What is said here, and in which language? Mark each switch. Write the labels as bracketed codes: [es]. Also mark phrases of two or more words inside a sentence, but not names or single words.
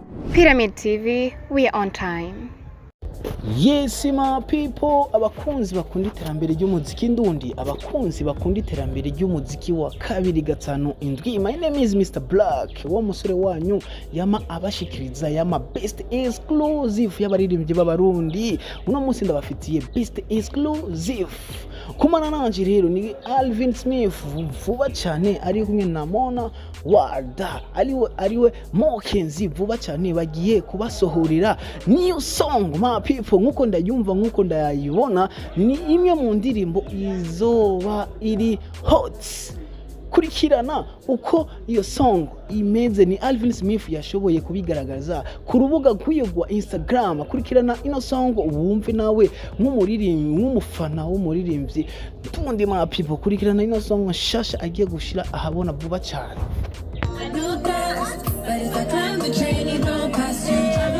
[en] Pyramid TV, we are on time. Yes my people, [rn] abakunzi bakunda iterambere ry'umuziki ndundi, abakunzi bakunda iterambere ry'umuziki wa kabiri gatanu indwi. [en] My name is Mr. Black, [rn] wa musore wanyu yama abashikiriza yama [en] best exclusive [rn] y'abaririmbyi b'abarundi. Uno munsi ndabafitiye [en] best exclusive. [rn] Kumana nanje rero ni Alvin Smith vuba cyane ari kumwe na Mona Warda ariwe Mow Kanzie vuba cyane bagiye kubasohorera [en] new song my people. [rn] Nkuko ndayumva nkuko ndayibona ni imwe mu ndirimbo izoba iri hot. Kurikirana uko iyo song imeze ni Alvin Smith yashoboye kubigaragaza ku rubuga rw'iyogwa Instagram. Kurikirana ino song wumve nawe nk'umuririmbyi nk'umufana w'umuririmbyi tundi [en] my people. [rn] Kurikirana ino song nshasha agiye gushira ahabona vuba cyane.